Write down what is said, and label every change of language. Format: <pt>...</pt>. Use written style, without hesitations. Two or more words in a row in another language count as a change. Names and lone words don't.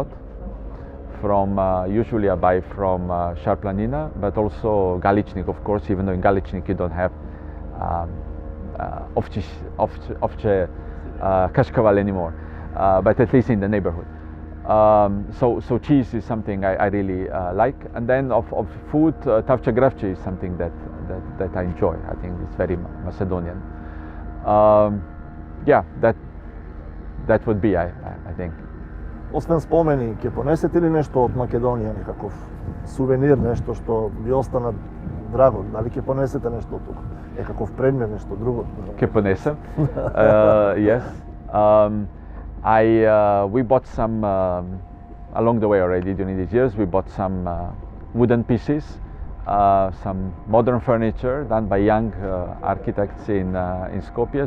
<en>From usually I buy from Šarplanina, but also Galičnik, of course, even though in Galičnik you don't have</en> <mk>овче кашкавал</mk> <en>anymore, but at least in the neighborhood. So cheese is something I really like, and then of food,</en> <mk>тавче гравче</mk> <en>is something that I enjoy. I think it's very Macedonian. Yeah, that would be I think.</en> <mk>Освен спомени, ќе понесете ли нешто од Македонија, некаков сувенир, нешто што ви остана драго? Дали ќе понесете нешто од тука? Некаков предмет, нешто друго? Ќе понесем.</mk> <en>Yes. We bought some along the way already during these years. We bought some wooden pieces, some modern furniture done by young architects in Skopje.</en>